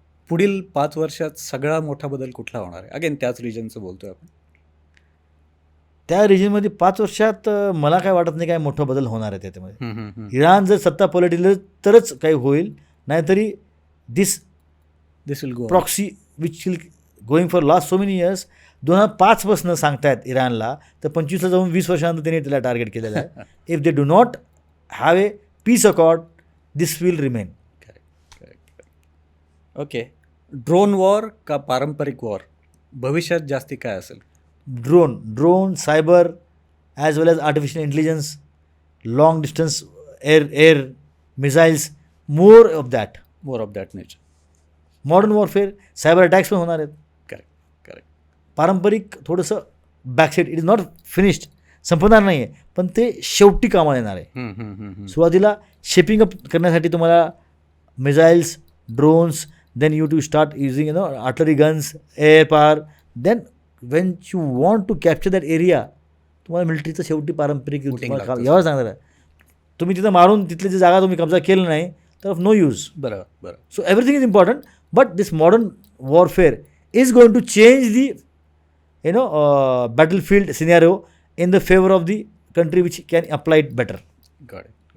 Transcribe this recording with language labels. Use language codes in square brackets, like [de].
[mr] पुढील 5 वर्षात सगळा मोठा बदल कुठला होणार आहे? अगेन त्याच रिजनचं बोलतोय आपण. त्या रिजनमध्ये 5 वर्षात मला काय वाटत नाही काय मोठा बदल होणार आहे त्याच्यामध्ये. इराण जर सत्ता पलटली तरच काही होईल, नाहीतरी दिस [en] Will go proxy which will going for last so many years. [mr] 2005 पासून सांगतायत इराणला, तर 25ला जाऊन 20 वर्षानंतर त्यांनी त्याला टार्गेट केलेलं आहे. [en] If they do not have a peace accord, this will remain. Okay. [mr] Drone war का पारंपरिक वॉर भविष्यात जास्ती काय असेल? [en] Drone, cyber, as well as artificial intelligence, long distance air missiles, more of that nature. [mr] Modern warfare, cyber attacks पण होणार आहेत. [en] Correct. [mr] पारंपरिक थोडंसं backside, [en] it is not finished, [mr] संपणार नाही आहे, पण ते शेवटी कामाला येणार आहे. [en] सुरुवातीला shaping up करण्यासाठी तुम्हाला missiles, drones, then you to start using artillery guns, air power, then when you want to capture that area, [mr] तुम्हाला मिलिटरीचं शेवटी पारंपरिक युद्ध यावर सांगणार आहे. तुम्ही तिथं मारून तिथली जी जागा तुम्ही कब्जा केलं नाही तर ऑफ नो यूज. बरोबर. [en] So everything is important, but this modern warfare is going to change the battle field scenario in the favour of the country which can apply it better. Got it.